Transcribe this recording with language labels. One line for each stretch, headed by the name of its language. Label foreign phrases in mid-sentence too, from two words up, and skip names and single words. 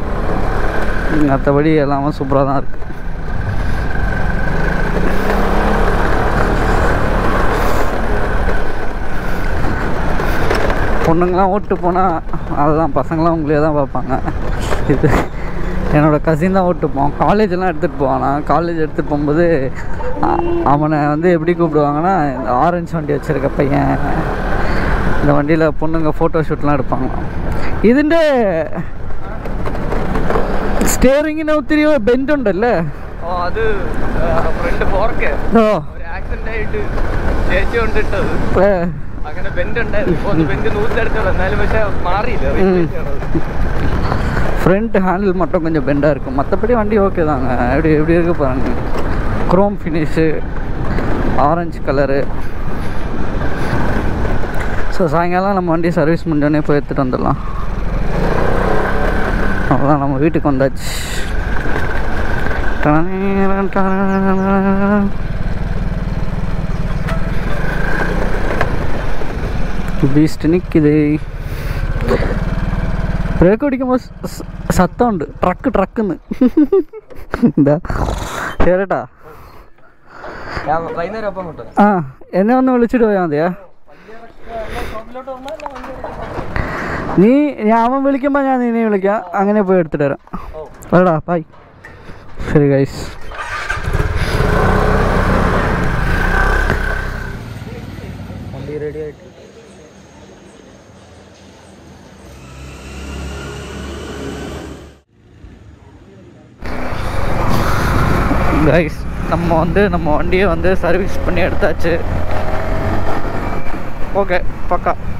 Tamil: மற்றபடி எல்லாமே சூப்பராக தான் இருக்குது. பொண்ணுங்களாம் ஓட்டு போனால் அதுதான், பசங்களாம் உங்களே தான் பார்ப்பாங்க. இது என்னோடய கசின் தான் ஓட்டுப்போம். காலேஜெல்லாம் எடுத்துகிட்டு போவானா. காலேஜ் எடுத்துகிட்டு போகும்போது அவனை வந்து எப்படி கூப்பிடுவாங்கன்னா, இந்த ஆரஞ்சு வண்டி வச்சுருக்க பையன், இந்த வண்டியில் பொண்ணுங்க ஃபோட்டோ ஷூட்லாம் എടുപ്പാங்களாം.
Malayalam: ഇതിൻ്റെ സ്റ്റിയറിങ്ങിന് ഒത്തിരി ബെൻഡ് ഉണ്ടല്ലേ? അത്
English: front fork
Malayalam: ഒരു ആക്സിഡന്റ് ആയിട്ട് ചേച്ചി കൊണ്ടിട്ടത് അങ്ങനെ ബെൻഡ് ഉണ്ടായിരുന്നു. ബെൻഡ് നൂറ്റെടുത്തത് എന്നാലും പക്ഷെ മാറിയില്ല.
English: front handle
Tamil: மட்டும் கொஞ்சம் பெண்டாக இருக்கும். மற்றபடி வண்டி ஓகே தாங்க. எப்படி இருக்கு பாருங்க.
English: chrome finish, orange colour.
Tamil: ஸோ சாயங்காலம் நம்ம வண்டி சர்வீஸ் முடிஞ்சோடனே போய் எடுத்துகிட்டு வந்துடலாம். அவ்வளோதான், நம்ம வீட்டுக்கு வந்தாச்சு. பீஸ்ட் நிற்குது. பிரேக் அடிக்கும்போது சத்தம் உண்டு, ட்ரக்குன்னு.
Malayalam: இந்த കേരട്ടാ ആ എന്നെ ഒന്ന് വിളിച്ചിട്ട് പോയാൽ മതിയാ. അവൻ വിളിക്കുമ്പോൾ ഞാൻ നിന്നെ വിളിക്കാം. അങ്ങനെ പോയി എടുത്തിട്ട് വരാം. വേടാ ബൈ. ശരി ഗൈസ്. വണ്ടി റെഡി ആയിട്ട്
Tamil: கைஸ், நம்ம வண்டியை வந்து சர்வீஸ் பண்ணி எடுத்தாச்சு. ஓகே, பக்கா.